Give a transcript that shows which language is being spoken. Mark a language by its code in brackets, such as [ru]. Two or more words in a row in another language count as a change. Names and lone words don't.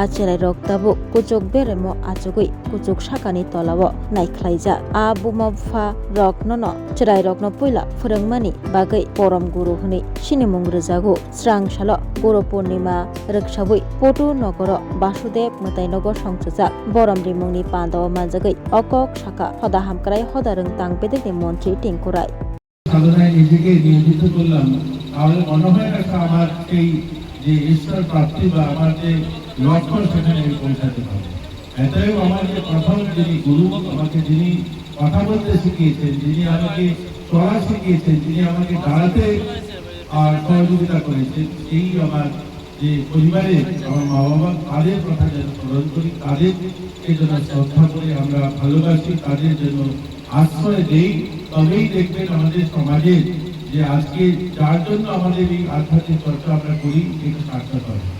[brx] चिरायरक दाबो कुचुक बेरेमो आचुगुइ कुचुक साकानि तलावो नायख्लायजा आ बुमा बुफा रक ननो चिरायरकनो पुइला फोरोंमानि बागै परम गुरु हनै सिनिमुं रोजागो स्रां साल गुरु पूर्णिमा रक्षाबुइ पटु नगर वासुदेव मोताइनगर संसुजा बरम रिमुंनि पान्दाव मानजागै अकक साका हदा हामक्राय हदा रोंतां बेदेनि मन्त्रि टेंकुराय [bn] সাধনায় নিজেকে নিয়োজিত করলাম তাহলে মনে হয় একটা আমার সেই যে ঈশ্বর প্রাপ্তি বা আমার যে লক্ষ্য সেখানে আমি পৌঁছাতে পারবো। এটাই আমার যে প্রথম যিনি গুরু আমাকে যিনি কথা বলতে শিখিয়েছেন, যিনি আমাকে চলা শিখিয়েছেন, যিনি আমাকে দাঁড়াতে সহযোগিতা করেছেন, সেই আমার যে পরিবারে আমার মা বাবা তাদের কথা যেন স্মরণ করি, তাদেরকে যেন শ্রদ্ধা করে আমরা ভালোবাসি, তাদের জন্য আশ্রয় দেই, তবেই দেখবেন আমাদের সমাজের যে আজকে যার জন্য আমাদের এই আধ্যাত্মিক চর্চা আমরা করি এটা সার্থক হয়।